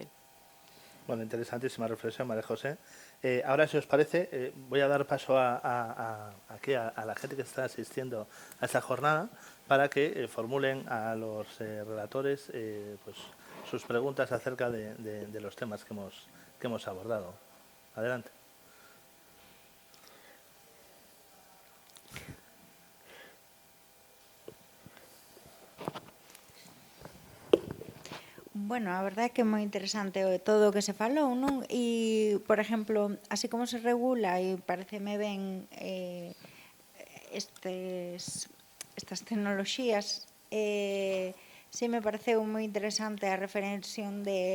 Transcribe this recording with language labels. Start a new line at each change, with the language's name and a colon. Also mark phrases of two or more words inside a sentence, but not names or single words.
Spanish: Bueno, interesantísima reflexión, María José. Ahora, si os parece, voy a dar paso aquí a la gente que está asistiendo a esta jornada para que formulen a los relatores pues, sus preguntas acerca de los temas que hemos abordado. Adelante. Bueno,
Galician: a verdade é que é moi interesante todo o que se falou, non? E, por exemplo, así como se regula, e pareceme ben estas tecnoloxías, sí me pareceu moi interesante a referenciación de